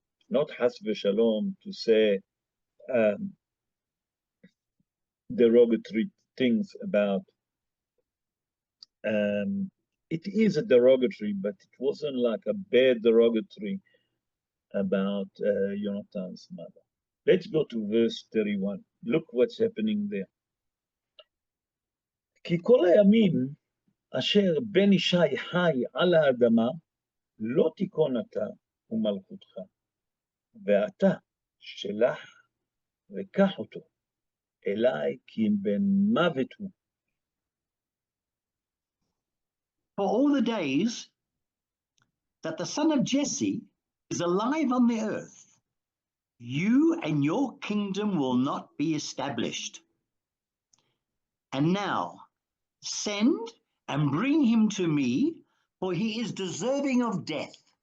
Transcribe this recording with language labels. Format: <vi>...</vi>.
<en>Not Has v'Shalom to say derogatory things about. It is a derogatory, but it wasn't like a bad derogatory about Yonatan's mother. Let's go to verse 31. Look what's happening there.</en> <he>כי כל הימים אשר בן ישי חי על האדמה, לא תיכון אתה ומלכותך, ואתה שלח וקח אותו אליי, כי בן מוות הוא.</he> <en>For all the days that the son of Jesse is alive on the earth, you and your kingdom will not be established. And now, send and bring him to me, for he is deserving of death.</en>